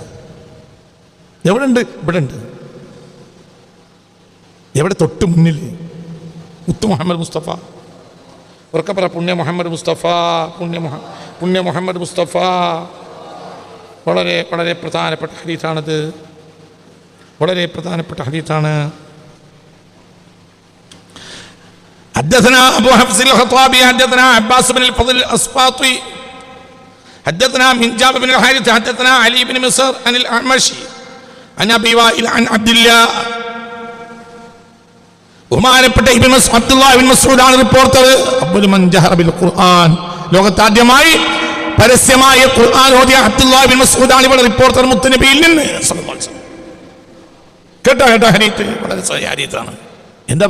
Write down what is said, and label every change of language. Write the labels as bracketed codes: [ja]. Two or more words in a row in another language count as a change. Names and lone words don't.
[ml] എവിടെ ഉണ്ട്? ഇവിടെ ഉണ്ട്. എവിടെ? തൊട്ട് മുന്നിൽ. മുത്ത് മുഹമ്മദ് മുസ്തഫ. ഉറക്കെ പറ, പുണ്യ മുഹമ്മദ് മുസ്തഫ, പുണ്യ മുഹമ്മദ് മുസ്തഫ. വളരെ വളരെ പ്രധാനപ്പെട്ട ഹദീസാണത്, വളരെ പ്രധാനപ്പെട്ട ഹദീസാണ്. [ar] حدثنا أبو حفص الخطابي حدثنا عباس بن الفضل الأسباطي حدثنا من جابر بن الحارث حدثنا علي بن مصر عن الأعمش عن أبي وائل عن عبد الله. [ml] ബഹുമാനപ്പെട്ട അബ്ദുല്ലാഹ് ഇബ്നു മസ്ഊദ് ആണ് റിപ്പോർട്ടർ. [ar] أول من جهر بالقرآن, [ml] ലോകത്താദ്യമായി പരസ്യമായ ഖുർആൻ ഓതിയ അബ്ദുല്ലാഹ് ഇബ്നു മസ്ഊദ് ആണ് ഇവിടെ റിപ്പോർട്ടർ മുത്തുനബിയിൽ നിന്ന്. കേട്ടോ ഹദീസ് വളരെ സഹിഹ് ഹദീസാണ്.